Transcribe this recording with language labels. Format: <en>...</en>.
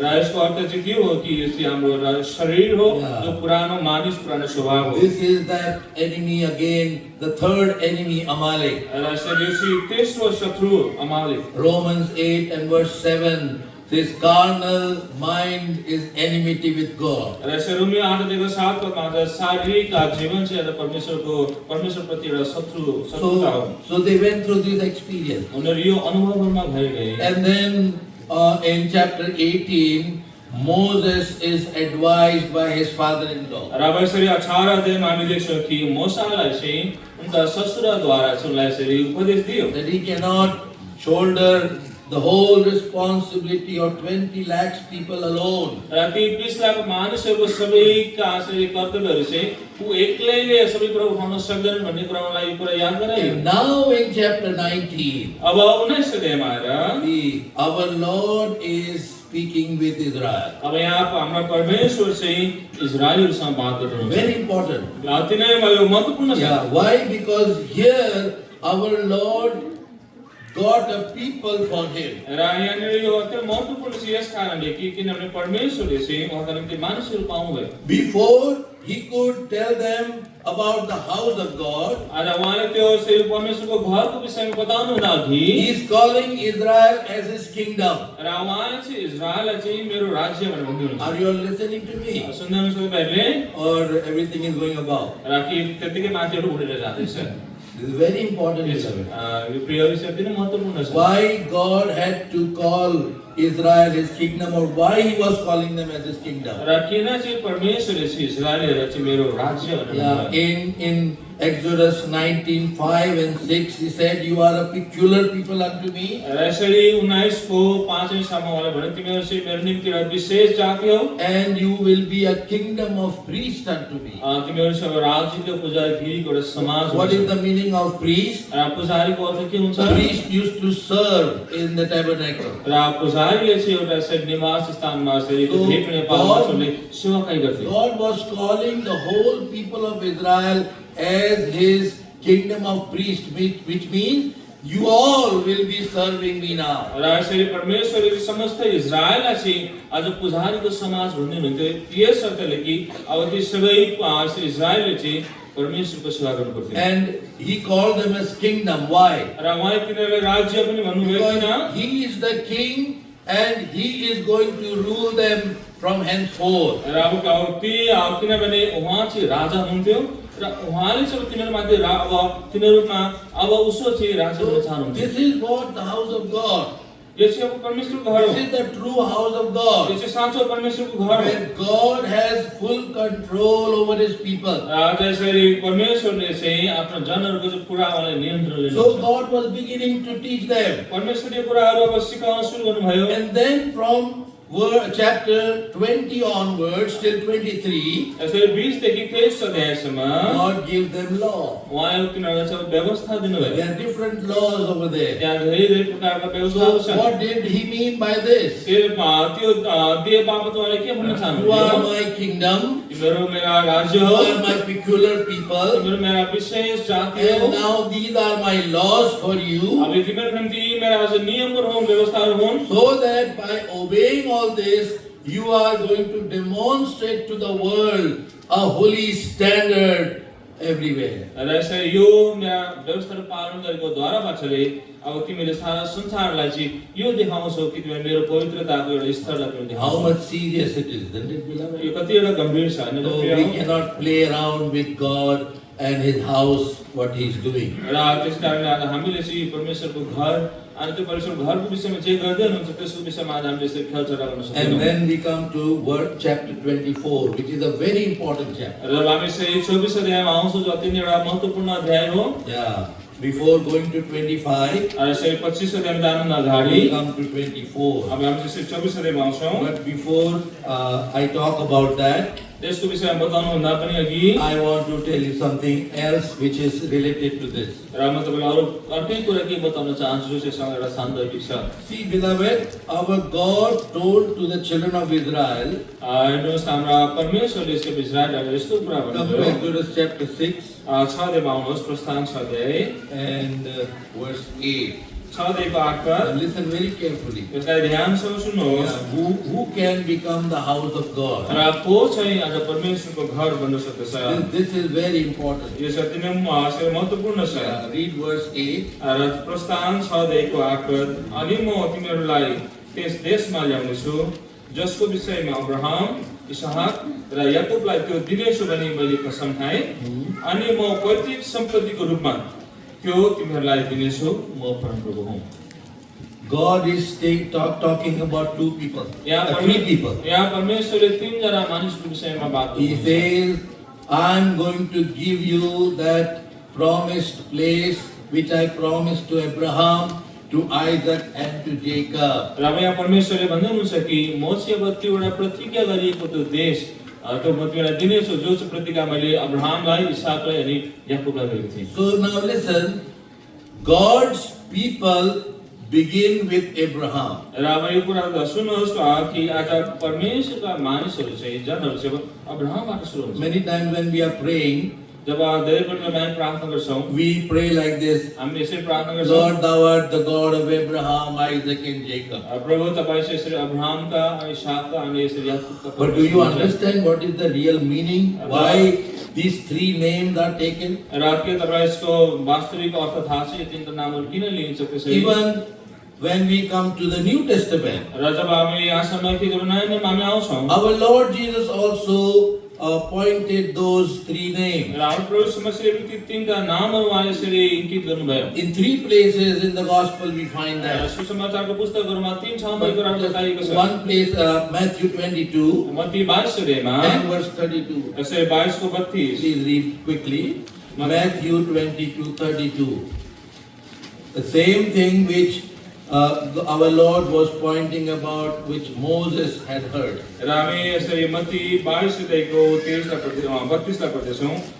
<ne>र यसको अर्थ चाहिँ के हो कि यो चाहिँ हाम्रो शरीर हो</ne> <en>Yeah.</en> <ne>जो पुरानो मानिस पुरानो स्वभाव हो</ne> <en>This is that enemy again, the third enemy, Amalek.</en> <ne>र यसरी यो चाहिँ तेस्रो शत्रु अमालेक</ne> <en>Romans 8 and verse 7 says, carnal mind is enmity with God.</en> <ne>र यसरी रोमी 8:7 पदमा आउँछ शारीरिक जीवन चाहिँ एउटा परमेश्वरप्रति एउटा शत्रुता हो</ne> <en>So they went through this experience.</en> <ne>उनीहरू यो अनुभवहरूमा भइ गए</ne> <en>And then in chapter 18, Moses is advised by his father-in-law.</en> <ne>र अब यसरी 18 अध्यायमा हामी देख्छौँ कि मोसालाई चाहिँ उनका ससुराद्वारा चाहिँ उनलाई यसरी उपदेश दियो</ne> <en>That he cannot shoulder the whole responsibility of 20 lakhs people alone.</en> <ne>र ती 20 लाख मानिसहरूको सबैका यसरी कर्तव्यहरू चाहिँ ऊ एक्लैले सबै कुरा उठाउन सक्दैन भन्ने कुरालाई यो कुरा याद गराइयो</ne> <en>And now in chapter 19,</en> <ne>अब 19 अध्यायमा आएर</ne> <en>our Lord is speaking with Israel.</en> <ne>अब यहाँ हाम्रो परमेश्वर चाहिँ इजरायलीहरूसँग बात गर्नुहुन्छ</ne> <en>Very important.</en> <ne>अति नै महत्त्वपूर्ण छ</ne> <en>Yeah, why? Because here our Lord got a people for him.</en> <ne>र यहाँनिर यो अत्यन्त महत्त्वपूर्ण छ यस कारणले कि किनभने परमेश्वरले चाहिँ उहाँका निम्ति मानिसहरू पाउनुभयो।</ne> <en>Before he could tell them about the house of God,</en> <ne>आज उहाँले त्यो चाहिँ परमेश्वरको घरको विषयमा बताउनु हुँदा अघि</ne> <en>he is calling Israel as his kingdom.</en> <ne>र उहाँले चाहिँ इजरायललाई चाहिँ मेरो राज्य भनेर भन्दै हुनुहुन्छ।</ne> <en>Are you all listening to me?</en> <ne>सुन्दै हुनुहुन्छ तपाईँहरूले?</ne> <en>Or everything is going about?</en> <ne>र कि त्यतिकै माथिहरू उडेर जाँदैछ?</ne> <en>This is very important, beloved.</en> <ne>यो प्रिय विषय अति नै महत्त्वपूर्ण छ।</ne> <en>Why God had to call Israel his kingdom, or why he was calling them as his kingdom?</en> <ne>र किन चाहिँ परमेश्वरले चाहिँ इजरायलीहरूलाई चाहिँ मेरो राज्य भनेर</ne> <en>Yeah, in Exodus 19:5 and 6, he said, "You are a peculiar people unto me."</en> <ne>र यसरी 19 को 5 सम्म उहाँले भने तिमीहरू चाहिँ मेरो निम्ति एउटा विशेष जाति हौ</ne> <en>And you will be a kingdom of priests unto me.</en> <ne>तिमीहरू सब राज्यको पुजारीको एउटा समाज</ne> <en>What is the meaning of priest?</en> <ne>र पुजारीको अर्थ के हुन्छ?</ne> <en>The priest used to serve in the tabernacle.</en> <ne>र पुजारीले चाहिँ एउटा यसरी निवास स्थानमा यसरी</ne> <en>So,</en> <ne>भेट्ने पाउनेहरूले सेवाकाई गर्थे।</ne> <en>God was calling the whole people of Israel as his kingdom of priests, which means you all will be serving me now.</en> <ne>र यसरी परमेश्वरले चाहिँ समस्त इजरायललाई चाहिँ आज पुजारीको समाज भन्दै हुनुहुन्थ्यो यस अर्थले कि अब ती सबै इजरायलले चाहिँ परमेश्वरको सेवा गर्नुपर्थ्यो।</ne> <en>And he called them as kingdom. Why?</en> <ne>र उहाँले तिनीहरूलाई राज्य पनि भन्नुभयो किन?</ne> <en>Because he is the king and he is going to rule them from henceforth.</en> <ne>र अब किनभने उहाँ चाहिँ राजा हुनुहुन्थ्यो र उहाँले चाहिँ तिनीहरूमाथि अब तिनीहरूमा अब उसो चाहिँ राज्य गर्न चाहनुहुन्थ्यो।</ne> <en>This is what the house of God.</en> <ne>यो चाहिँ अब परमेश्वरको घर हो।</ne> <en>This is the true house of</en> <ne>यो</ne> <en>God.</en> <ne>चाहिँ साँचो परमेश्वरको घर हो।</ne> <en>Where God has full control over his people.</en> <ne>र त्यसरी परमेश्वरले चाहिँ आफ्नो जनहरूको चाहिँ पुरा उहाँले नियन्त्रण लिनुहुन्छ।</ne> <en>So God was beginning to teach them.</en> <ne>परमेश्वरले कुराहरू अब सिकाउन सुरु गर्नुभयो।</ne> <en>And then from chapter 20 onwards till 23,</en> <ne>यसरी 20 देखि 23 अध्यायसम्म</ne> <en>God gave them law.</en> <ne>उहाँले तिनीहरूलाई चाहिँ व्यवस्था दिनुभयो।</ne> <en>There are different laws over there.</en> <ne>त्यहाँ धेरै प्रकारका व्यवस्थाहरू</ne> <en>So</en> <ne>छन्।</ne> <en>what did he mean by this?</en> <ne>त्यो दिए बापत उहाँले के भन्न</ne> <en>You</en> <ne>चाहनुहुन्छ?</ne> <en>are my kingdom.</en> <ne>तिमीहरू मेरा राज्य</ne> <en>You</en> <ne>हो।</ne> <en>are my peculiar people.</en> <ne>तिमीहरू मेरा विशेष जाति हो।</ne> <en>And now these are my laws for you.</en> <ne>अब तिमीहरूको निम्ति मेरा आज नियमहरू हुन्, व्यवस्थाहरू हुन्।</ne> <en>So that by obeying all this, you are going to demonstrate to the world a holy standard everywhere.</en> <ne>र यसरी यो मेरा व्यवस्थाहरू पालन गरेको द्वाराबाटले अब तिमीले सारा संसारलाई चाहिँ यो देखाउँछौ कि तिमीले मेरो पवित्रताको एउटा स्तरलाई तिमीले</ne> <en>How</en> <ne>देखाउँछौ।</ne> <en>much serious it is, isn't it, beloved?</en> <ne>यो कति एउटा गम्भीर छ हैन?</ne> <en>So we cannot play around with God and His house, what He's doing.</en> <ne>र त्यसकारणले आज हामीले चाहिँ परमेश्वरको घर अनि त्यो परमेश्वरको घरको विषयमा जे गर्दै हुनुहुन्छ त्यसको विषयमा आज हामीले यसरी खेलचेल गर्न</ne> <en>And</en> <ne>सक्दैनौँ।</ne> <en>then we come to word chapter 24, which is a very important chapter.</en> <ne>र जब हामी चाहिँ 24 अध्यायमा आउँछौँ जो अति नै एउटा महत्त्वपूर्ण अध्याय हो।</ne> <en>Yeah. Before going to 25,</en> <ne>र यसरी 25 अध्यायमा जानुभन्दा अगाडि</ne> <en>we come to 24.</en> <ne>अब हामी चाहिँ 24 अध्यायमा आउँछौँ।</ne> <en>But before I talk about that,</en> <ne>त्यसको विषयमा बताउनु भन्दा पनि अघि</ne> <en>I want to tell you something else which is related to this.</en> <ne>र म तपाईलाई अरु अर्कै कुरा के बताउन चाहन्छु जो चाहिँ एउटा सान्दर्भिक छ।</ne> <en>See, beloved, our God told to the children of Israel,</en> <ne>हेर्नुहोस् हाम्रा परमेश्वरले यसको इजरायललाई यस्तो कुरा</ne> <en>come to</en> <ne>भन्नुभयो।</ne> <en>Exodus chapter 6</en> <ne>6 अध्यायमा आउनुहोस्, प्रस्थान 6 अध्याय</ne> <en>and verse 8.</en> <ne>6 अध्यायको 8 पद।</ne> <en>Listen very carefully.</en> <ne>यसलाई ध्यानसँग सुन्नुहोस्।</ne> <en>Who can become the house of God?</en> <ne>र को चाहिँ आज परमेश्वरको घर बन्न सक्दछ?</ne> <en>This is very important.</en> <ne>यो अति नै महत्त्वपूर्ण छ।</ne> <en>Read verse 8.</en> <ne>र प्रस्थान 6 अध्यायको 8 पद। अनि म तिमीहरूलाई त्यस देशमा ल्याउनेछु जसको विषयमा अब्राहम, इसहाक र याकूबलाई त्यो दिनेछु भनी मैले कसम खाएँ। अनि म पैतृक सम्पत्तिको रूपमा त्यो तिमीहरूलाई दिनेछु, म परमप्रभु हुँ।</ne> <en>God is talking about two people,</en> <ne>यहाँ</ne> <en>three people.</en> <ne>यहाँ परमेश्वरले तीनजना मानिसको विषयमा बात</ne> <en>He</en> <ne>गर्नुहुन्छ।</ne> <en>says, I'm going to give you that promised place which I promised to Abraham, to Isaac and to Jacob.</en> <ne>र अब यहाँ परमेश्वरले भन्दै हुनुहुन्छ कि म चाहिँ अब त्यो एउटा प्रतिज्ञा गरिएको त्यो देश त्यो म तिमीलाई दिनेछु जो चाहिँ प्रतिज्ञा मैले अब्राहमलाई, इसहाकलाई अनि याकूबलाई गरेको थिएँ।</ne> <en>So now listen, God's people begin with Abraham.</en> <ne>र अब यो कुरा सुन्नुहोस् कि आज परमेश्वरका मानिसहरू चाहिँ जनहरू चाहिँ अब्राहमबाट सुरु हुन्छ।</ne> <en>Many times when we are praying,</en> <ne>जब धेरैपल्ट हामी प्रार्थना गर्छौं</ne> <en>we pray like this:</en> <ne>हामीले यसरी प्रार्थना गर्छौं,</ne> <en>Lord, thou art the God of Abraham, Isaac, and Jacob.</en> <ne>प्रभु तपाईं चाहिँ यसरी अब्राहमका अनि इसाकका अनि यसरी याकूबका</ne> <en>But do you</en> <ne>परमेश्वर हुनुहुन्छ।</ne> <en>understand what is the real meaning? Why these three names are taken?</en> <ne>र के तपाईलाई यसको वास्तविक अर्थ थाहा छ? यो तीनटा नामहरू किन लिइन्छ त्यसरी?</ne> <en>Even when we come to the New Testament,</en> <ne>र जब हामी यहाँसम्म कि जब नयाँ नियममा हामी आउँछौं,</ne> <en>our Lord Jesus also appointed those three names.</en> <ne>र हाम्रो प्रभु यीशु मसीहले पनि ती तीनटा नामहरू उहाँले यसरी इङ्कित गर्नुभयो।</ne> <en>In three places in the Gospel we find</en> <ne>र</ne> <en>that.</en> <ne>सुसमाचारको पुस्तकहरूमा तीन ठाउँमा यो कुराहरू बताइएको छ।</ne> <en>One place, Matthew 22</en> <ne>मत्ती 22 अध्यायमा</ne> <en>and verse 32.</en> <ne>यसरी 22 को 32</ne> <en>Please read quickly. Matthew 22:32. The same thing which our Lord was pointing about, which Moses had heard.</en> <ne>र हामी यसरी मत्ती 22 अध्यायको 32 लाई पढ्दैछौँ।</ne>